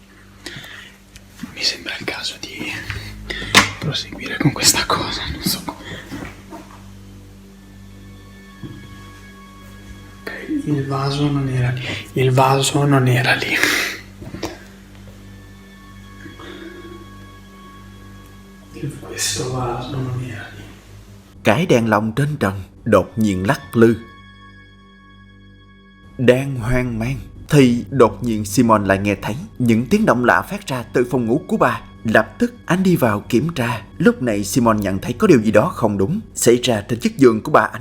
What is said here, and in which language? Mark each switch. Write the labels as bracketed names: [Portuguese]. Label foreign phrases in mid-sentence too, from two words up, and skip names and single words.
[Italian] Mi sembra il caso di proseguire con questa cosa, non so come. Ok, il vaso non era lì. Il vaso non era lì. Questo vaso non era lì. [Vietnamese] Cái đèn lồng trên trần đột nhiên lắc lư. Đang hoang mang thì đột nhiên Simon lại nghe thấy những tiếng động lạ phát ra từ phòng ngủ của bà. Lập tức anh đi vào kiểm tra. Lúc này Simon nhận thấy có điều gì đó không đúng xảy ra trên chiếc giường của bà anh.